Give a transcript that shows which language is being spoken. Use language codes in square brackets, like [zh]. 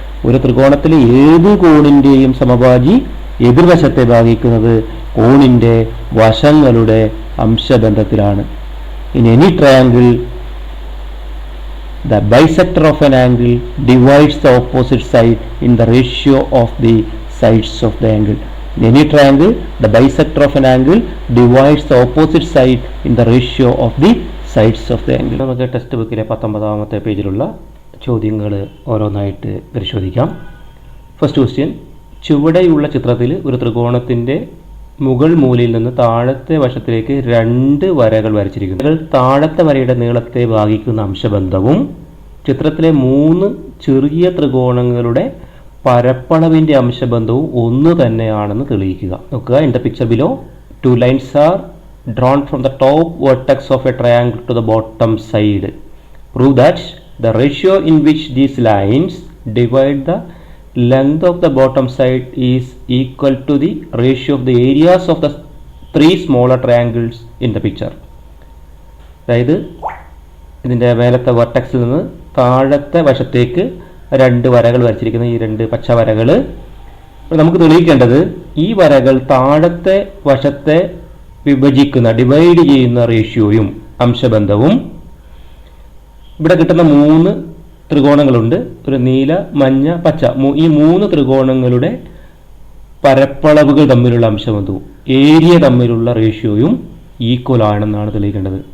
[ml] ഒരു ത്രികോണത്തിലെ ഏത് കോണിന്റെയും സമവാജി എതിർവശത്തെ ഭാഗിക്കുന്നത് കോണിന്റെ വശങ്ങളുടെ അംശബന്ധത്തിലാണ്. [en] In any triangle, the bisector of an angle divides the opposite side in the ratio of the sides of the angle. In any triangle, the bisector of an angle divides the opposite side in the ratio of the sides of the angle. [ml] നമുക്ക് text ബുക്കിലെ 19ാമത്തെ പേജിലുള്ള ചോദ്യങ്ങൾ ഓരോന്നായിട്ട് പരിശോധിക്കാം. First question, ചുവടെയുള്ള ചിത്രത്തിൽ ഒരു ത്രികോണത്തിന്റെ മുകൾ മൂലയിൽ നിന്ന് താഴത്തെ വശത്തിലേക്ക് രണ്ട് വരകൾ വരച്ചിരിക്കുന്നു. താഴത്തെ വരയുടെ നീളത്തെ ഭാഗിക്കുന്ന അംശബന്ധവും ചിത്രത്തിലെ 3 ചെറിയ ത്രികോണങ്ങളുടെ പരപ്പളവിന്റെ അംശബന്ധവും ഒന്ന് തന്നെയാണെന്ന് തെളിയിക്കുക. [en] നോക്കുക, in the picture below 2 lines are drawn from the top vertex of a triangle to the bottom side. Prove that the ratio in which these lines divide the length of the bottom side is equal to the ratio of the areas of the 3 smaller triangles in the picture. [ml] അതായത് ഇതിൻ്റെ മേലത്തെ വെർട്ടെക്സിൽ നിന്ന് താഴത്തെ വശത്തേക്ക് രണ്ട് വരകൾ വരച്ചിരിക്കുന്ന ഈ രണ്ട് പച്ച വരകൾ അപ്പോൾ നമുക്ക് തെളിയിക്കേണ്ടത് ഈ വരകൾ താഴത്തെ വശത്തെ വിഭജിക്കുന്ന ഡിവൈഡ് ചെയ്യുന്ന റേഷ്യോയും അംശബന്ധവും ഇവിടെ കിട്ടുന്ന 3 ത്രികോണങ്ങളുണ്ട്, ഒരു നീല, മഞ്ഞ, പച്ച, ഈ 3 ത്രികോണങ്ങളുടെ പരപ്പളവുകൾ തമ്മിലുള്ള അംശബന്ധവും ഏരിയ തമ്മിലുള്ള റേഷ്യോയും ഈക്വൽ ആണെന്നാണ് തെളിയിക്കേണ്ടത്.